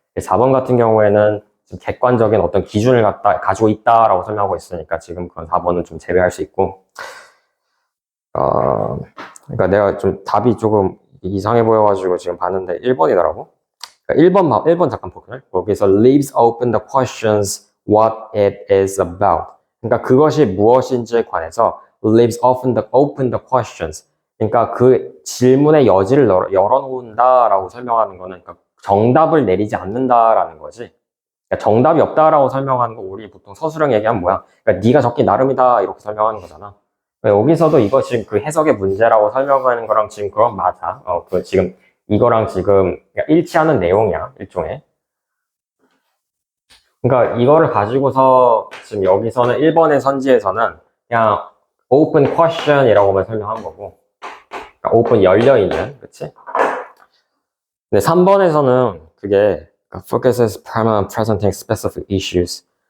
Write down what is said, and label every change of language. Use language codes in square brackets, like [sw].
[ko] 4번 같은 경우에는 좀 객관적인 어떤 기준을 가지고 있다라고 설명하고 있으니까 지금 그건 4번은 좀 제외할 수 있고. 그러니까 내가 좀 답이 조금 이상해 보여가지고 지금 봤는데 1번이더라고. 그러니까 1번 잠깐 볼게요. 거기서 [en] leaves open the questions what it is about. [ko] 그러니까 그것이 무엇인지에 관해서 [en] leaves open the questions. [ko] 그러니까 그 질문의 여지를 열어놓는다라고 설명하는 거는 그러니까 정답을 내리지 않는다라는 거지. 그러니까 정답이 없다라고 설명하는 거 우리 보통 서술형 얘기하면 뭐야? 그러니까 네가 적기 나름이다 이렇게 설명하는 거잖아. 여기서도 이거 지금 그 해석의 문제라고 설명하는 거랑 지금 그건 맞아. 그 지금 이거랑 지금 일치하는 내용이야, 일종의. 그러니까 이거를 가지고서 지금 여기서는 1번의 선지에서는 그냥 [en] open question [ko] 이라고만 설명한 거고, 그러니까 open 열려있는, 그치? 근데 3번에서는 그게 [en] focuses primarily on presenting specific issues.